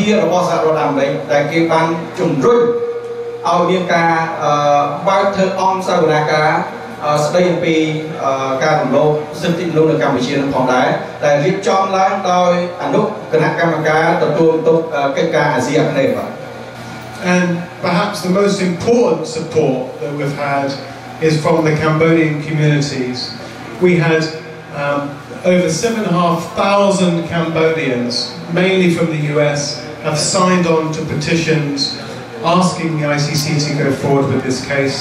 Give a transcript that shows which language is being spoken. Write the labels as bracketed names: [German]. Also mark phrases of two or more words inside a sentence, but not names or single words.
[Khmer] របស់សហរដ្ឋអាមេរិកដែលគេបានជំរុញឲ្យមានការបើកធ្វើអង្គសាវនាការស្ដីអំពីការរំលោភសិទ្ធិមនុស្សនៅកម្ពុជានឹងផងដែរដែលរៀបចំឡើងដោយអនុគណៈកម្មការទទួលបន្ទុកកិច្ចការអាស៊ីអាគ្នេយ៍បាទ [English] And perhaps the most important support that we've had is from the Cambodian communities. We had over 7,500 Cambodians, mainly from the US, have signed on to petitions asking the ICC to go forward with this case.